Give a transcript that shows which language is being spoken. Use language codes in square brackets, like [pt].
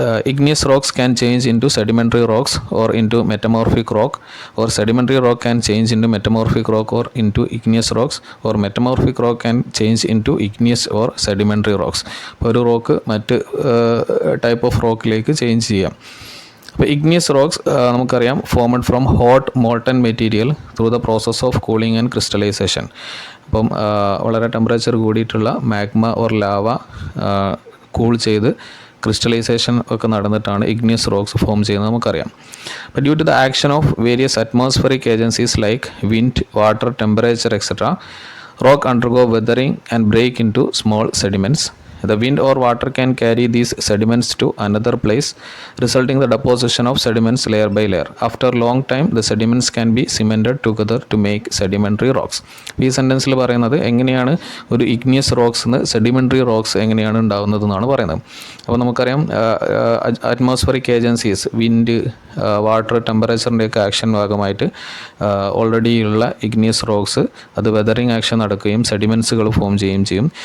[en] Igneous rocks can change into sedimentary rocks or into metamorphic rock, or sedimentary rock can change into metamorphic rock or into igneous rocks, or metamorphic rock can change into igneous or sedimentary rocks. [ml] അപ്പോൾ ഒരു rock മറ്റ് type of റോക്കിലേക്ക് change ചെയ്യാം. [en] അപ്പോൾ igneous rocks നമുക്കറിയാം formed from hot molten material through the process of cooling and crystallization. [ml] അപ്പം വളരെ temperature കൂടിയിട്ടുള്ള magma or lava cool ചെയ്ത് ക്രിസ്റ്റലൈസേഷൻ ഒക്കെ നടന്നിട്ടാണ് ഇഗ്നിയസ് റോക്സ് ഫോം ചെയ്യുന്നത് നമുക്കറിയാം. [en] അപ്പോൾ due to the action of various atmospheric agencies like wind, water, temperature etcetera, rock undergo weathering and break into small sediments. The wind or water can carry these sediments to another place, resulting in the deposition of sediments layer by layer. After a long time, the sediments can be cemented together to make sedimentary rocks. [ml] ഈ സെൻറ്റൻസിൽ പറയുന്നത് എങ്ങനെയാണ് ഒരു igneous rocks sedimentary rocks എങ്ങനെയാണ് ഉണ്ടാകുന്നത് എന്നാണ് പറയുന്നത്. അപ്പോൾ നമുക്കറിയാം atmospheric agencies, wind, water, ടെമ്പറേച്ചറിൻ്റെയൊക്കെ action ഭാഗമായിട്ട് ഓൾറെഡി ഉള്ള ഇഗ്നിയസ് റോക്സ് അത് വെതറിങ് ആക്ഷൻ നടക്കുകയും സെഡിമെൻസുകൾ ഫോം ചെയ്യുകയും ചെയ്യും.